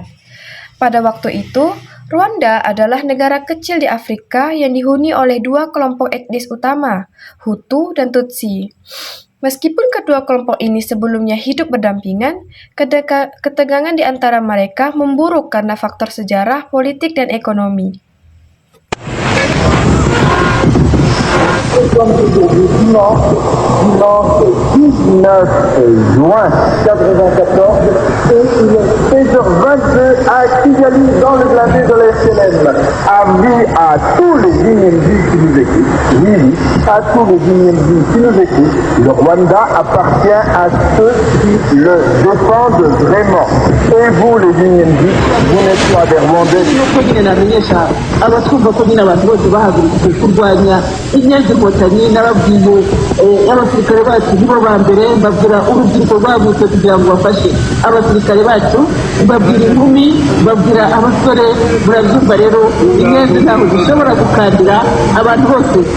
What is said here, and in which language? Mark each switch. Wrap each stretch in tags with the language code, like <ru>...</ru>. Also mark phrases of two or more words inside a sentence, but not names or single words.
<id>Pada waktu itu, Rwanda adalah negara kecil di Afrika yang dihuni oleh dua kelompok etnis utama, Hutu dan Tutsi. Meskipun kedua kelompok ini sebelumnya hidup berdampingan, ketegangan di antara mereka memburuk karena faktor sejarah, politik, dan ekonomi.</id> <fr>Comme aujourd'hui, dimanche 19 juin 1994, et il est 16h22 à Kigali, dans le blindé de l'FLN. Avis à tous les IND qui nous écoutent, oui, à tous les IND qui nous écoutent, le Rwanda appartient à ceux qui le défendent vraiment. Et vous, les IND, vous n'êtes pas des Rwandais.</fr> <rw>inkotanyi n'ababwiye abasirikare bacu nibo ba mbere mbabwira urubyiruko rwavutse kugira ngo bafashe abasirikare bacu, mbabwira inkumi, mbabwira abasore. Murabyumva rero, inyenzi ntabwo zishobora gukandira abantu bose.</rw>